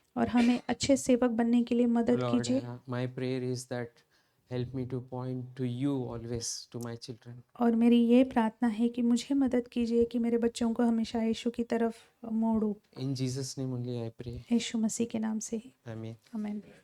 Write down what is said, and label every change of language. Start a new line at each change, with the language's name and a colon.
Hindi: और हमें अच्छे सेवक बनने के लिए मदद
English: Lord,
Hindi: कीजिए।
English: my prayer is that help me to point to you always to my children.
Hindi: और मेरी ये प्रार्थना है कि मुझे मदद कीजिए कि मेरे बच्चों को हमेशा यीशु की तरफ मोड़ूं।
English: In Jesus' name only I pray.
Hindi: यीशु मसीह के नाम से ही,
English: Amen.
Hindi: आमीन।